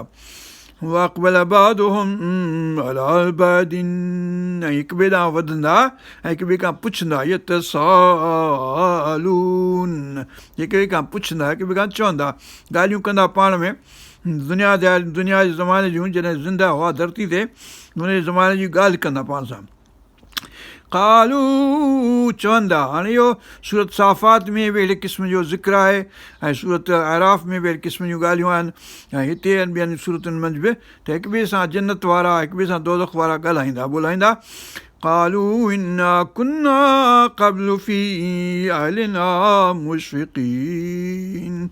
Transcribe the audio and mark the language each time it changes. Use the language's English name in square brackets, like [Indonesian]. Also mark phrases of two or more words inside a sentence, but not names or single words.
[Arabic] وأقبل بعضهم على بعض, [Sindhi] ऐं हिक ॿिए ॾांहुं वधंदा ऐं हिक ॿिए खां पुछंदा, यतसालून, हिक ॿिए खां पुछंदा, हिक ॿिए खां चवंदा, ॻाल्हियूं कंदा पाण में, दुनिया जे ज़माने जूं, जॾहिं ज़िंदा हुआ धरती ते, उन ज़माने जी ॻाल्हि कंदा पाण सां। क़ालू, चवंदा, हाणे इहो सूरत साफ़ात में बि अहिड़े क़िस्म जो ज़िक्र आहे, ऐं सूरत आराफ़ में बि अहिड़े क़िस्म जूं ॻाल्हियूं आहिनि, ऐं हिते ॿियनि सूरतुनि मंझि बि, त हिक ॿिए सां जन्नत वारा, हिक ॿिए सां दोज़ख वारा ॻाल्हाईंदा ॿोलाईंदा। [Arabic] قالوا إنا كنا قبل في أهلنا مشفقين,